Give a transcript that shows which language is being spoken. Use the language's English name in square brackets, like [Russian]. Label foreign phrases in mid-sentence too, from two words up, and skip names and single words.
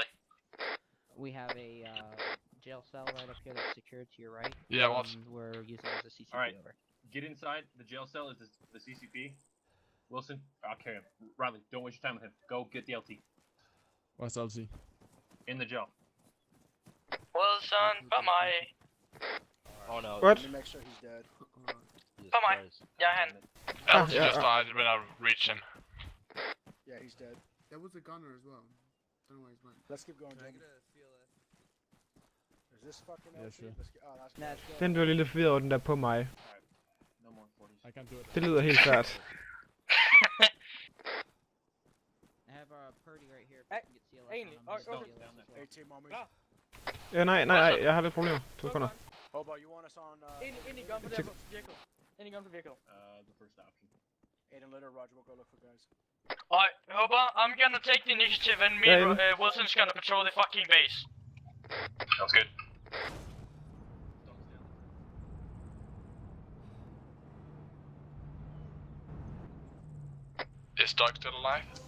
[English] We have a jail cell right up here that's secured to your right. Yeah, what? We're using it as a CCP Alright. over. Get inside. The jail cell is the CCP. Wilson, I'll carry him. Riley, don't waste your time with him. Go get the LT. Where's LT? In the jail. [Danish] Wilson, på mig. [English] Oh no. What? Let me make sure he's dead. [Danish] På mig. Jag är hen. [English] LT just died when I reached him. Yeah, he's dead. There was a gunner as well. Don't know where he's went. Let's keep going, Jamie. Is this fucking Yeah, LT? sure. That's good. [Danish] Den blev lidt forvirret over den der på mig. [English] No more 40s. I can't do it. [Danish] Det lyder helt svært. [English] I have Purdy right here. Hey, Get CLS [Danish] egentlig. [English] on him. Okay. A-team on me. [Danish] Klar. Nej, jeg har lidt problemer. 2 sekunder. [English] Hobo, you want us on Any gun for vehicle. Any gun for vehicle. The first option. Aiden Litter, Roger, we'll go look for guys. Alright, Hopper, I'm gonna take the initiative and me and Wilson's gonna patrol the fucking base. Sounds good. Is Doug still alive?